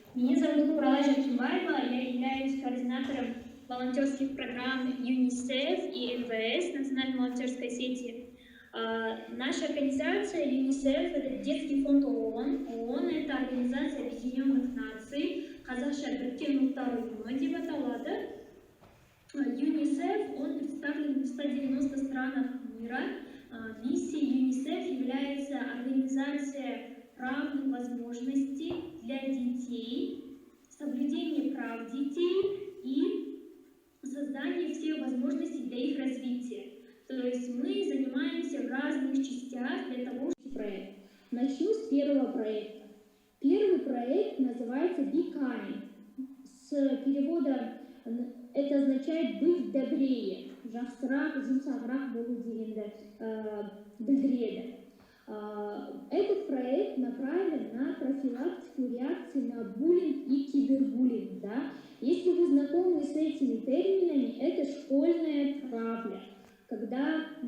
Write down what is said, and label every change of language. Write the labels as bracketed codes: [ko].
[ru] Меня зовут Нурала Жакимбаева, я являюсь координатором волонтерских программ ЮНИСЕФ и МВС, Национальной волонтерской сети. Наша организация ЮНИСЕФ – это детский фонд ООН. ООН – это Организация Объединенных Наций. [kk] Қазақша Біріккен ұлттар ұйымы деп аталады. [ru] ЮНИСЕФ, он представлен в 190 странах мира. Миссией ЮНИСЕФ является организация равных возможностей для детей, соблюдение прав детей и создание всех возможностей для их развития. То есть мы занимаемся в разных частях для того, чтобы проект. Начну с первого проекта. Первый проект называется Be Kind. С перевода это означает быть добрее. [kk] Жақсырақ, жұмсағырақ болу дегенді білдіреді. [ru] Этот проект направлен на профилактику реакции на буллинг и кибербуллинг. Да? Если вы знакомы с этими терминами, это школьная травля, когда